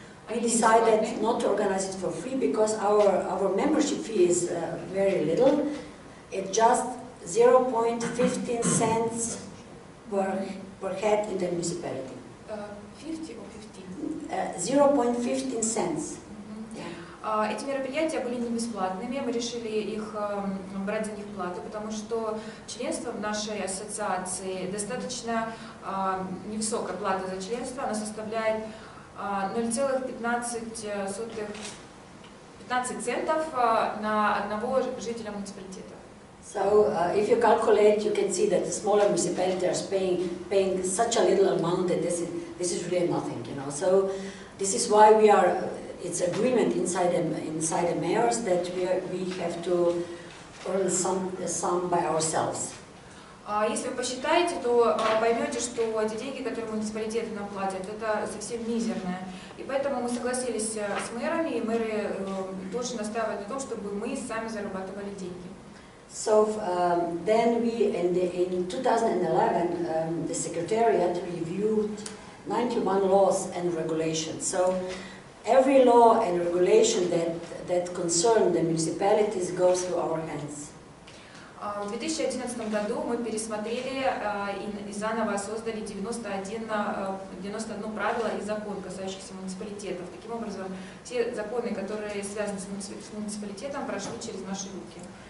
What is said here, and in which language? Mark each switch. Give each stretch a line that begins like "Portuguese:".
English: We decided not to organize it for free because our membership fee is very little. It's just 0.15 cents per head in the municipality. 50 or 15? 0.15 cents.
Russian: Эти мероприятия были не бесплатными, мы решили их брать за них плату, потому что членство в нашей ассоциации достаточно невысокая плата за членство, она составляет 0,15 центов на одного жителя муниципалитета.
English: So if you calculate, you can see that the smaller municipalities are paying such a little amount that this is really nothing, you know. So this is why it's agreement inside the mayors that we have to earn some by ourselves.
Russian: Если вы посчитаете, то поймете, что эти деньги, которые муниципалитеты нам платят, это совсем мизерное. И поэтому мы согласились с мэрами, и мэры больше настаивают на том, чтобы мы сами зарабатывали деньги.
English: So then in 2011, the Secretariat reviewed 91 laws and regulations. So every law and regulation that concern the municipalities goes through our hands.
Russian: В 2011 году мы пересмотрели и заново создали 91 правило и закон, касающихся муниципалитетов. Таким образом, те законы, которые связаны с муниципалитетом, прошли через наши руки.